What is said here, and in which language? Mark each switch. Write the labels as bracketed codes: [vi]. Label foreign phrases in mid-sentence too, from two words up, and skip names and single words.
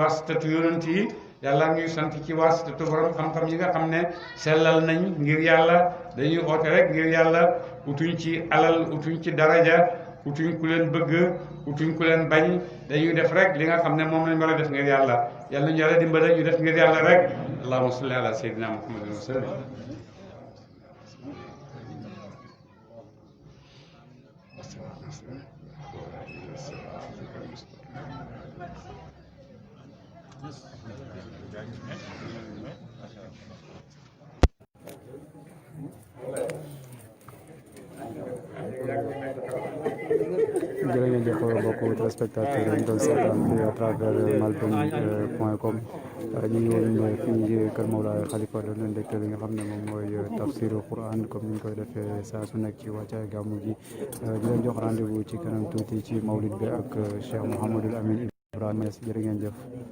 [wo] wasitatu yonent yi yàlla ñuy sant ci wasitatu borom xam-xam yi nga xam ne sellal nañ ngir yàlla dañuy oote rek ngir yàlla utuñ ci alal utuñ ci daraja utuñ ku leen bëgg utuñ ku leen bañ dañuy def rek li nga xam ne moom lañ war a def ngir yàlla yàlla ñu yàlla dimbale ñu def ngir yàlla rek [ar] اللهم صل على سيدنا محمد وسلم إلى صراطك المستقيم. [wo] jërë ngeen jëf mbokku téléspectateurs yi doon seetaan fii [fr] à travers [wo] malben.com ñu ngi woon fii kër Mawlaay Xalifa doon leen dégtal li nga xam ne moom mooy tafsiru Quran comme ni ñu koy defee saa su nekk ci wàccaay gàmmu gi di leen jox rendez-vous ci kanam tuuti ci mawlid bi ak Cheikh Mouhamadul Amin Ibrahima Niass jërë ngeen jëf.